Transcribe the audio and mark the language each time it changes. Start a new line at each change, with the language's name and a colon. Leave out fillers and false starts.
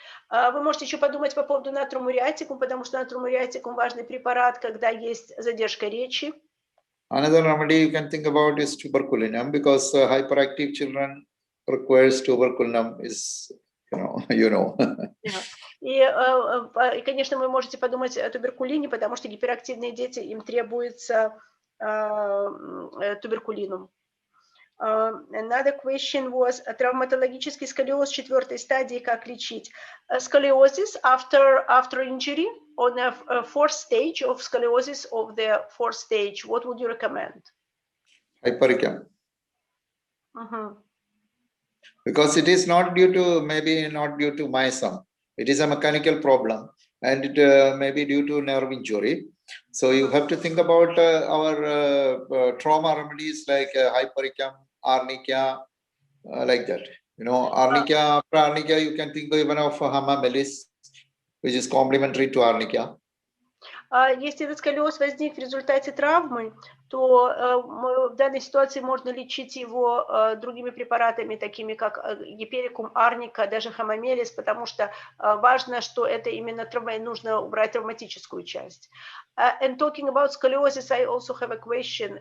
Russian: Вы можете еще подумать по поводу натромуриатикум, потому что натромуриатикум важный препарат, когда есть задержка речи.
English: Another remedy you can think about is tuberculinum, because hyperactive children requires tuberculinum is, you know.
Russian: И, конечно, вы можете подумать о туберкулине, потому что гиперактивные дети, им требуется туберкулинум.
English: Another question was
Russian: травматологический сколиоз 4-й стадии, как лечить?
English: Scoliosis after injury on a 4th stage of scoliosis of the 4th stage, what would you recommend? Hypericum. Because it is not due to, maybe not due to myasm. It is a mechanical problem, and it may be due to nerve injury. So you have to think about our trauma remedies like hypericum, arnica, like that. Arnica, after arnica, you can think even of hamamelis, which is complementary to arnica.
Russian: Если этот сколиоз возник в результате травмы, то в данной ситуации можно лечить его другими препаратами, такими как гиперикум, арника, даже хамамелис, потому что важно, что это именно нужно убрать травматическую часть.
English: And talking about scoliosis, I also have a question.